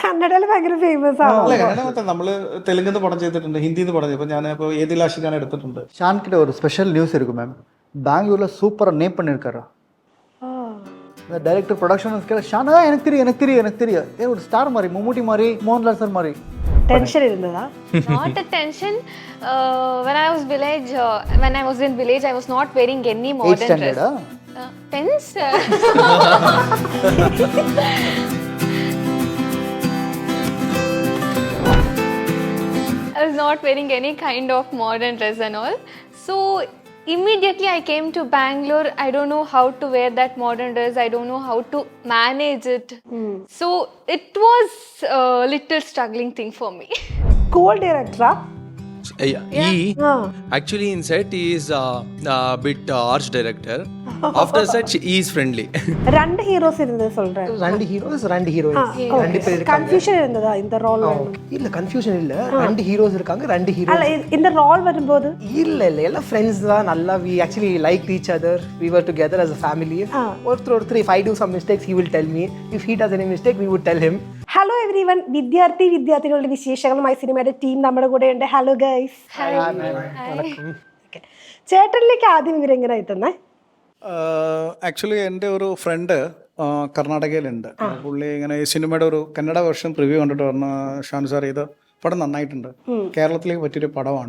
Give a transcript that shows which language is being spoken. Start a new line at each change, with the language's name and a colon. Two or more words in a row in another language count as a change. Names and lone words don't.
Malayalam: കന്നഡയിൽ ഭയങ്കര ഫേമസ് ആണ്. അല്ല കന്നഡ മാത്രം നമ്മള് തെലുങ്കിൽ പടം ചെയ്തിട്ടുണ്ട്, ഹിന്ദിന്ന് പടം ചെയ്തു. ഞാൻ ഇപ്പോൾ ഏതിലാഷിക്കാണ് எடுத்துട്ടുണ്ട്.
Tamil: ஷான் கிட்ட ஒரு
English: special news
Tamil: இருக்கு மேம். பெங்களூரில் சூப்பராக நேம் பண்ணியிருக்காரு. இந்த
English: director production
Tamil: கேட்க ஷானா எனக்கு தெரியும் ஏ ஒரு ஸ்டார் மாதிரி, மம்முட்டி மாதிரி, மோகன்லால் சார் மாதிரி.
Malayalam: ടെൻഷൻ ഇരുന്നതാ?
English: Not a tension. When I was in village, I was not wearing any modern dress. 8th standard Pens. I was not wearing any kind of modern dress and all. So immediately I came to Bangalore. I don't know how to wear that modern dress. I don't know how to manage it. So it was a little struggling thing for me.
Malayalam: സ്കൂൾ ഡയറക്ടറാ?
English: Actually in set he is a bit harsh director. After set he is friendly.
Tamil: രണ്ട് ஹீரோஸ் இருந்தது சொல்றேன். ரெண்டு ஹீரோஸ் ரெண்டு ஹீரோயின்ஸ் ரெண்டு பேர் இருக்காங்க. கன்ஃபியூஷன் இருந்ததா இந்த ரோல்? இல்ல கன்ஃபியூஷன் இல்ல, ரெண்டு ஹீரோஸ் இருக்காங்க, ரெண்டு ஹீரோ. அல்ல இந்த ரோல் வரும்போது இல்ல எல்லாம் ஃப்ரெண்ட்ஸ் தான். நல்லா
English: we actually liked each other. We were together as a family. ஒருத்தர் if I do some mistakes he will tell me. If he does any mistake we would tell him. hello every one,
Malayalam: വിദ്യാർത്ഥികളുടെ വിശേഷങ്ങളുമായി സിനിമയുടെ ടീം നമ്മുടെ കൂടെ ഉണ്ട്.
English: hello guys.
Malayalam: ചേട്ടനിലേക്ക് ആദ്യം ഇവരെങ്ങനെ എത്തുന്നേ? ആക്ച്വലി എൻ്റെ ഒരു ഫ്രണ്ട് കർണാടകയിലുണ്ട്. പുള്ളി ഇങ്ങനെ ഈ സിനിമയുടെ ഒരു കന്നഡ
English: version review
Malayalam: കണ്ടിട്ട് പറഞ്ഞു, ഷാൻ സാർ ഇത് പടം നന്നായിട്ടുണ്ട്, കേരളത്തിലേക്ക് പറ്റിയൊരു പടമാണ്.